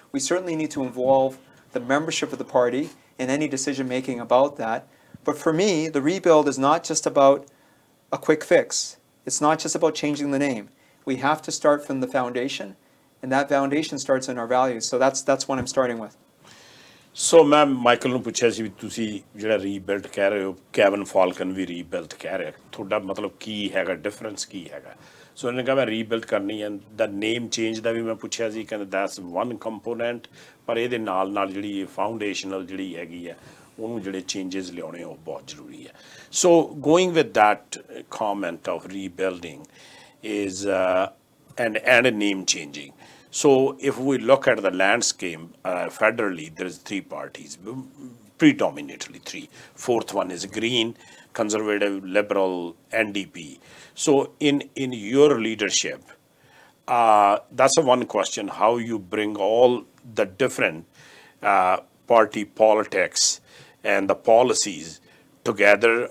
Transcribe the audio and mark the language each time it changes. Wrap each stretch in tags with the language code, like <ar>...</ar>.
<en>We certainly need to involve the membership of the party in any decision making about that. But for me, the rebuild is not just about a quick fix. It's not just about changing the name. We have to start from the foundation, and that foundation starts in our values. So that's what I'm starting with.</en> <pa>ਸੋ ਮੈਂ Michael ਨੂੰ ਪੁੱਛਿਆ ਸੀ ਵੀ ਤੁਸੀਂ ਜਿਹੜਾ rebuild ਕਹਿ ਰਹੇ ਹੋ cabin Falcon ਵੀ rebuild ਕਹਿ ਰਿਹਾ ਤੁਹਾਡਾ ਮਤਲਬ ਕੀ ਹੈਗਾ ਡਿਫਰੈਂਸ ਕੀ ਹੈਗਾ ਸੋ ਉਹਨੇ ਕਿਹਾ ਮੈਂ ਰੀਬਿਲਡ ਕਰਨੀ ਹੈ ਦਾ ਨੇਮ ਚੇਂਜ ਦਾ ਵੀ ਮੈਂ ਪੁੱਛਿਆ ਸੀ ਕਹਿੰਦਾ</pa> <en>that's one component</en> <pa>ਪਰ ਇਹਦੇ ਨਾਲ ਨਾਲ ਜਿਹੜੀ ਫਾਊਂਡੇਸ਼ਨਲ ਜਿਹੜੀ ਹੈਗੀ ਹੈ ਉਹਨੂੰ ਜਿਹੜੇ ਚੇਂਜਸ ਲਿਆਉਣੇ ਉਹ ਬਹੁਤ ਜ਼ਰੂਰੀ ਹੈ</pa> <en>So going with that comment of rebuilding is and a name changing. So if we look at the landscape federally, there's three parties, predominantly three. Fourth one is Green, Conservative, Liberal, NDP. So in your leadership, that's a one question, how you bring all the different party politics and the policies together.</en>